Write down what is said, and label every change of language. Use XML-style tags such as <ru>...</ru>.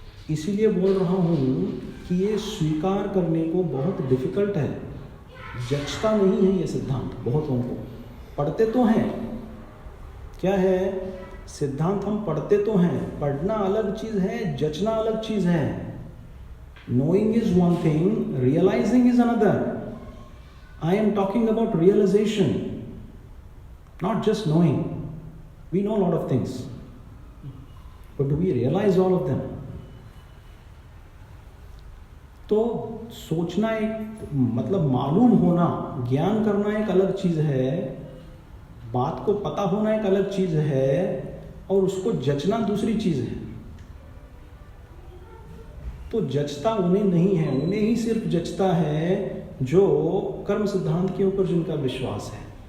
<hi>इसीलिए बोल रहा हूँ कि ये स्वीकार करने को बहुत डिफिकल्ट है, जचता नहीं है ये सिद्धांत। बहुतों को पढ़ते तो हैं, क्या है सिद्धांत, हम पढ़ते तो हैं, पढ़ना अलग चीज़ है, जचना अलग चीज़ है।</hi> <en>Knowing is one thing, realising is another. I am talking about realization, not just knowing. We know a lot of things, but do we realize all of them?</en> <hi>तो सोचना एक मतलब मालूम होना, ज्ञान करना एक अलग चीज़ है, बात को पता होना एक अलग चीज़ है, और उसको जचना दूसरी चीज़ है। तो जचता उन्हें नहीं है, उन्हें ही सिर्फ जचता है जो कर्म सिद्धांत के ऊपर जिनका विश्वास है।</hi>